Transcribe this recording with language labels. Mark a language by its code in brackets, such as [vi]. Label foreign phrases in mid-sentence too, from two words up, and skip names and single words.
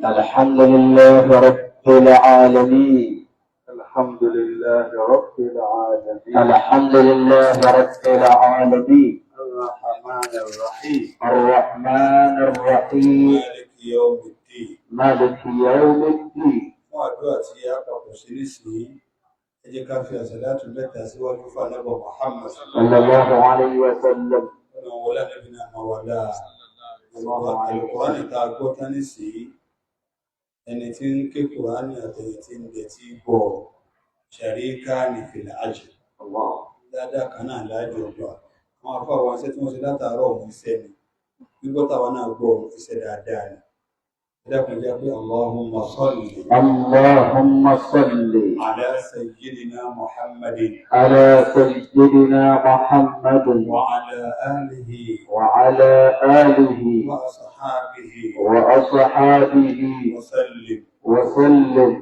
[ar] الحمد لله رب العالمين. الحمد لله رب العالمين. الحمد لله رب العالمين. الرحمن الرحيم. مالك يوم الدين. [yo] fún àdúrà tí a papọ̀ sí nísìnyí ẹ jẹ́ ká fi àsàlátù mẹ́ta síwájú fún ànábì Muhammad [ar] صلى الله عليه وسلم. [yo] ọ̀nà wọlé ànábì náà máa wà láà Al-Qur'ani tá a gbọ́ tán nísìnyí ẹni tí ń ké Kùránì àtẹ̀yìn tí ń dẹ̀ tí gbọ́ [ar] شريكان في الأجر [yo] dáadáa kan náà láàjọ ọjọ́ àwọn afọ àwọn iṣẹ́ tí wọ́n ṣe látàárọ̀ ọ̀hún iṣẹ́ ni gbígbọ́ táwọn náà gbọ́ iṣẹ́ dáadáa ni. [ar] اللهم صل على سيدنا محمد وعلى آله وأصحابه وسلم.